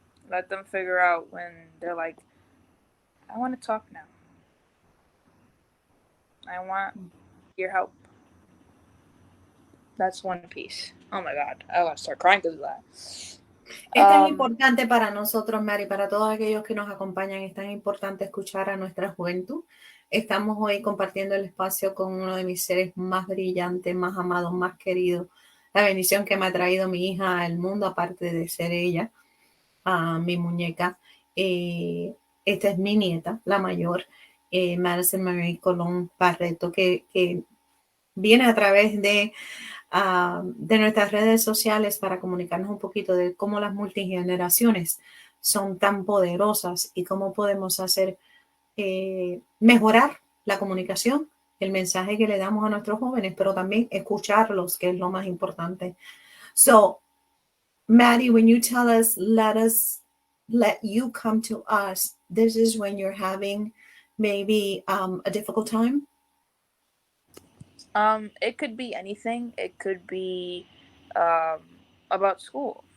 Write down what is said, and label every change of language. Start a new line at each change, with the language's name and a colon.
English: Let them figure out when they're like, I want to talk now. I want your help. That's one piece. Oh my God, I want to start crying because of that.
Spanish: Es tan importante para nosotros, Mary, para todos aquellos que nos acompañan, es tan importante escuchar a nuestra juventud. Estamos hoy compartiendo el espacio con uno de mis seres más brillantes, más amados, más queridos. La bendición que me ha traído mi hija al mundo, aparte de ser ella, mi muñeca. Esta es mi nieta, la mayor, Madison Marie Colón Barreto, que viene a través de nuestras redes sociales para comunicarnos un poquito de cómo las multigeneraciones son tan poderosas y cómo podemos hacer mejorar la comunicación, el mensaje que le damos a nuestros jóvenes, pero también escucharlos, que es lo más importante.
English: So, Maddie, when you tell us, let you come to us, this is when you're having maybe a difficult time. It could be anything. It could be um, about school.